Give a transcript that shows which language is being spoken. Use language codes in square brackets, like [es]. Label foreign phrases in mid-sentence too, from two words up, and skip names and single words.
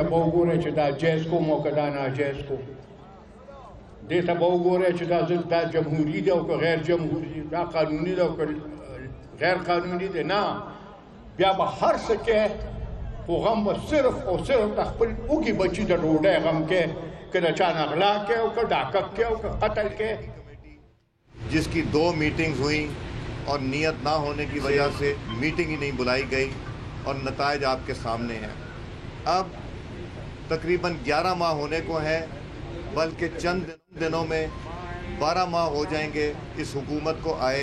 [ps] به وګورئ چې دا جایز کوم او که دا ناجایز کوم دې ته به وګورئ چې دا جمهوري دی او که غیر جمهوري دی دا قانوني دی او که غیر قانوني دی نه بیا به هر څه کې خو غم به صرف او صرف د خپل اوږي بچي د ډوډۍ غم کې که د چا نه غلا کې او که ډاکه کې او که قتل کې [ur] جس کی 2 میٹنگز ہوئیں اور نیت نہ ہونے کی وجہ سے میٹنگ ہی نہیں بلائی گئی اور نتائج آپ کے سامنے ہیں۔ اب تقریباً 11 ماہ ہونے کو ہے، بلکہ چند دنوں میں 12 ماہ ہو جائیں گے اس حکومت کو آئے۔